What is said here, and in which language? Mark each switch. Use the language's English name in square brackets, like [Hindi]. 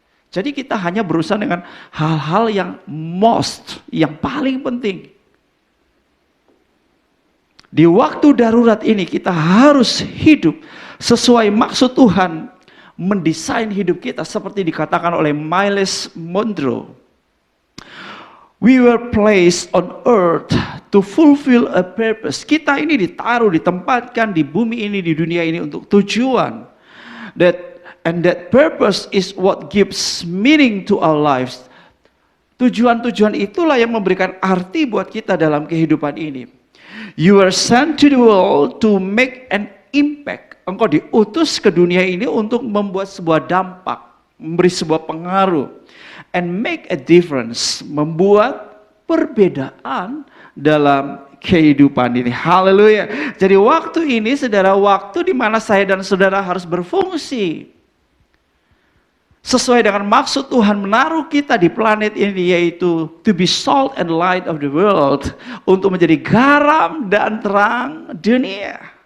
[Indonesian] Jadi kita hanya berusaha dengan hal-hal yang yang paling penting. Di waktu darurat ini kita harus hidup sesuai maksud Tuhan, mendesain hidup kita seperti dikatakan oleh Miles Monroe. [English] We were placed on earth to fulfill a purpose. [Indonesian] Kita ini ditaruh, ditempatkan di bumi ini, di dunia ini untuk tujuan. [English] And that purpose is what gives meaning to our lives. [Indonesian] Tujuan-tujuan itulah yang memberikan arti buat kita dalam kehidupan ini. [English] You are sent to the world to make an impact. [Indonesian] Engkau diutus ke dunia ini untuk membuat sebuah dampak, memberi sebuah pengaruh. [English] And make a difference, [Indonesian] membuat perbedaan dalam kehidupan ini. Haleluya. Jadi waktu ini saudara, waktu di mana saya dan saudara harus berfungsi sesuai dengan maksud Tuhan menaruh kita di planet ini, yaitu [English] to be salt and light of the world, [Indonesian] untuk menjadi garam dan terang dunia.